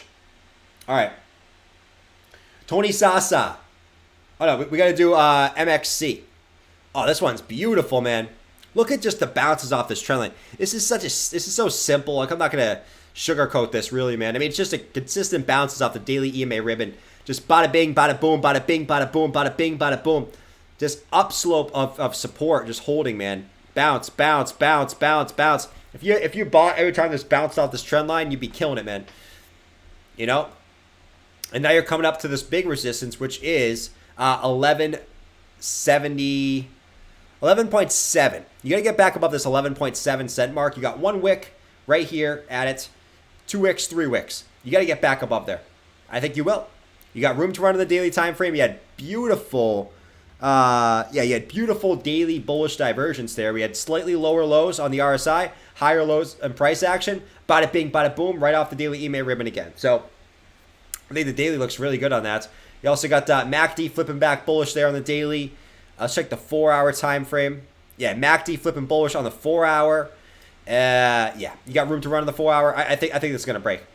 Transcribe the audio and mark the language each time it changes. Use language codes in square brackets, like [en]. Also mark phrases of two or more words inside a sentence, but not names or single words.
[en] All right. Tony Sasa. Oh no, we got to do MXC. Oh, this one's beautiful, man. Look at just the bounces off this trend line. This is so simple. Like, I'm not gonna sugarcoat this, really, man. I mean, it's just a consistent bounces off the daily EMA ribbon. Just bada bing, bada boom, bada bing, bada boom, bada bing, bada boom. Just upslope of support, just holding, man. Bounce, bounce, bounce, bounce, bounce. If you bought every time this bounced off this trend line, you'd be killing it, man. You know? And now you're coming up to this big resistance, which is 11.7. You got to get back above this 11.7 cent mark. You got one wick right here at it. 2 wicks, 3 wicks. You got to get back above there. I think you will. You got room to run in the daily time frame. You had beautiful, you had beautiful daily bullish divergence there. We had slightly lower lows on the RSI, higher lows and price action. Bada bing, bada boom, right off the daily EMA ribbon again. So I think the daily looks really good on that. You also got MACD flipping back bullish there on the daily. Let's check the 4-hour time frame. Yeah, MACD flipping bullish on the 4-hour. Yeah, you got room to run on the 4-hour. I think this is gonna break.